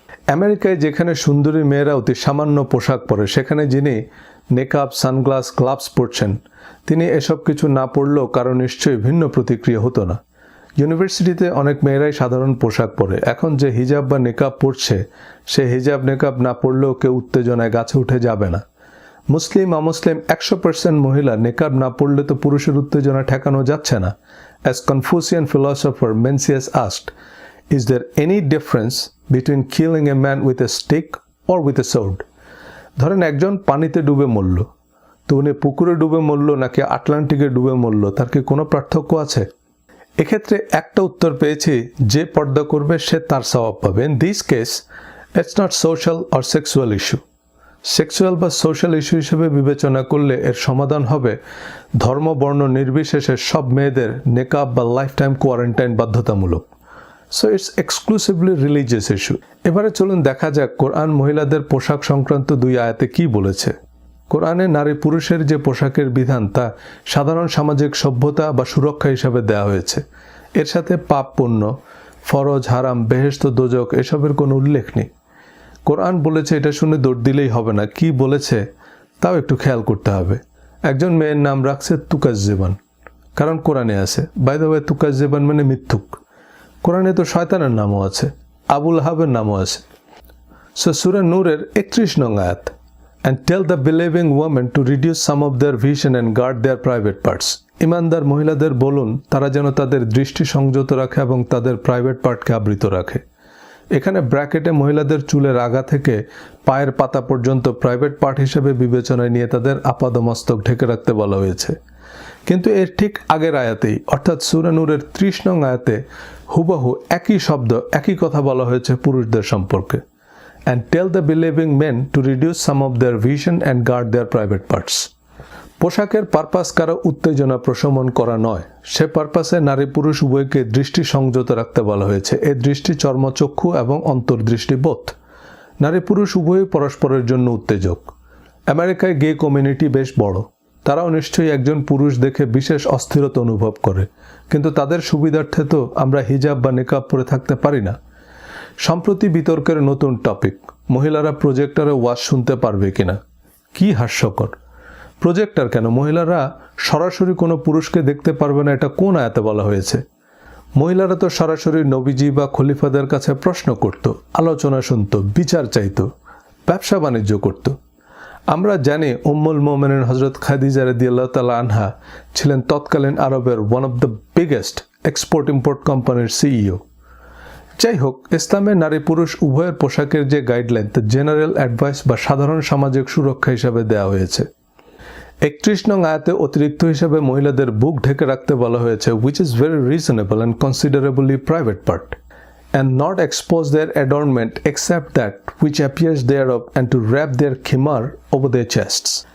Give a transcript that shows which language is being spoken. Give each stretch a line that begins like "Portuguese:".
Bangla: আমেরিকায় যেখানে সুন্দরী মেয়েরা অতি সামান্য পোশাক পরে, সেখানে যিনি নেকাব, সানগ্লাস, গ্লাভস পরছেন, তিনি এসব কিছু না পরলেও কারো নিশ্চয়ই ভিন্ন প্রতিক্রিয়া হতো না। ইউনিভার্সিটিতে অনেক মেয়েরাই সাধারণ পোশাক পরে। এখন যে হিজাব বা নেকাব পরছে, সে হিজাব নেকাব না পরলেও কেউ উত্তেজনায় গাছে উঠে যাবে না। মুসলিম অমুসলিম 100% মহিলা নেকাব না পরলে তো পুরুষের উত্তেজনা ঠেকানো যাচ্ছে না।
English: As Confucian philosopher Mencius asked, is there any difference between killing a man with a stick or with a sword?
Bangla: ধরেন একজন পানিতে ডুবে মরল, তো উনি পুকুরে ডুবে মরল নাকি আটলান্টিকে ডুবে মরল, তার কি কোনো পার্থক্য আছে? এক্ষেত্রে একটা উত্তর পেয়েছি, যে পর্দা করবে সে তার সওয়াব পাবে।
English: In this case, it's not social or sexual issue.
Bangla: Sexual বা সোশ্যাল ইস্যু হিসেবে বিবেচনা করলে এর সমাধান হবে ধর্ম বর্ণ নির্বিশেষে সব মেয়েদের নেকাব বা লাইফ টাইম কোয়ারেন্টাইন বাধ্যতামূলক।
English: So it's exclusively religious issue.
Bangla: এবারে চলুন দেখা যাক কোরআন মহিলাদের পোশাক সংক্রান্ত 2 আয়াতে কি বলেছে। কোরআনে নারী পুরুষের যে পোশাকের বিধান, তা সাধারণ সামাজিক সভ্যতা বা সুরক্ষা হিসাবে দেওয়া হয়েছে। এর সাথে পাপ পুণ্য, ফরজ হারাম, বেহেশত দোজক এসবের কোনো উল্লেখ নেই। কোরআন বলেছে এটা শুনে দৌড় দিলেই হবে না, কি বলেছে তাও একটু খেয়াল করতে হবে। একজন মেয়ের নাম রাখছে তুকাজ্জেবান, কারণ কোরআনে আছে।
English: by the way,
Bangla: তুকাজ্জেবান মানে মিথ্যুক। কোরআনে তো শয়তানের নামও আছে, আবুল হাবের নামও আছে।
English: so
Bangla: সূরা নূরের 31 নং আয়াত,
English: and tell the believing women to reduce some of their vision and guard their private parts.
Bangla: ইমানদার মহিলাদের বলুন তারা যেন তাদের দৃষ্টি সংযত রাখে এবং তাদের প্রাইভেট পার্টকে আবৃত রাখে। এখানে ব্র্যাকেটে মহিলাদের চুলের আগা থেকে পায়ের পাতা পর্যন্ত প্রাইভেট পার্ট হিসেবে বিবেচনায় নিয়ে তাদের আপাদমস্তক ঢেকে রাখতে বলা হয়েছে। কিন্তু এর ঠিক আগের আয়াতেই, অর্থাৎ সূরা নূরের 30 নং আয়াতে হুবহু একই শব্দ, একই কথা বলা হয়েছে পুরুষদের সম্পর্কে।
English: and tell the believing men to reduce some of their vision and guard their private parts.
Bangla: পোশাকের পারপাস কারো উত্তেজনা প্রশমন করা নয়, সে পারপাসে নারী পুরুষ উভয়কে দৃষ্টি সংযত রাখতে বলা হয়েছে। এই দৃষ্টি চর্মচক্ষু এবং অন্তর্দৃষ্টি বোধ। নারী পুরুষ উভয়ই পরস্পরের জন্য উত্তেজক। আমেরিকায় গে কমিউনিটি বেশ বড়। তারাও নিশ্চয়ই একজন পুরুষ দেখে বিশেষ অস্থিরতা অনুভব করে, কিন্তু তাদের সুবিধার্থে তো আমরা হিজাব বা নিকাব পরে থাকতে পারি না। সম্প্রতি বিতর্কের নতুন টপিক, মহিলারা প্রজেক্টরে ওয়াজ শুনতে পারবে কিনা। কি হাস্যকর! প্রজেক্টর কেন? মহিলারা সরাসরি কোনো পুরুষকে দেখতে পারবে না, এটা কোন আয়াতে বলা হয়েছে? মহিলারা তো সরাসরি নবীজি বা খলিফাদের কাছে প্রশ্ন করত, আলোচনা শুনত, বিচার চাইত, ব্যবসা বাণিজ্য করত। আমরা জানি উম্মুল মুমিনিন হযরত খাদিজা রাদিয়াল্লাহু তাআলা আনহা ছিলেন তৎকালীন আরবের
English: one of the biggest export import
Bangla: কোম্পানির সিইও। যাই হোক, ইসলামে নারী পুরুষ উভয়ের পোশাকের যে গাইডলাইন, তা জেনারেল অ্যাডভাইস বা সাধারণ সামাজিক সুরক্ষা হিসাবে দেওয়া হয়েছে। 31 নং আয়াতে অতিরিক্ত হিসাবে মহিলাদের বুক ঢেকে রাখতে বলা হয়েছে,
English: which is very reasonable and considerably private part, and not expose their adornment except that which appears thereof, and to wrap their khimar over their chests.